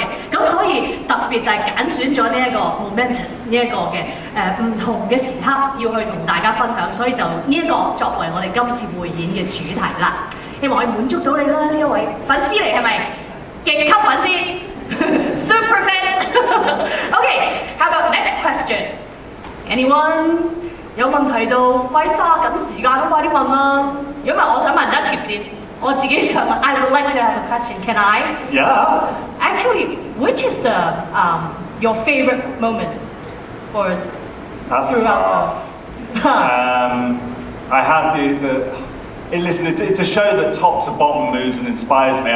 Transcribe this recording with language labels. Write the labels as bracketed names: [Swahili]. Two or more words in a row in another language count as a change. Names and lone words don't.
[Cantonese] 咁所以特別就係揀選咗呢一個 Momentous 呢一個嘅唔同嘅時刻要去同大家分享，所以就呢一個作為我哋今次匯演嘅主題啦。希望可以滿足到你啦，呢一位粉絲嚟係咪？極級粉絲 [English] ，super fans。Okay，how about next question？ [Cantonese] Anyone 有問題就快揸緊時間，快啲問啦。如果唔係，我想問一條線，我自己想問。 [English] I would like to have a question. Can I? Yeah. Actually, which is the your favorite moment for? That's tough. I had listen, it's a show that top to bottom moves and inspires me.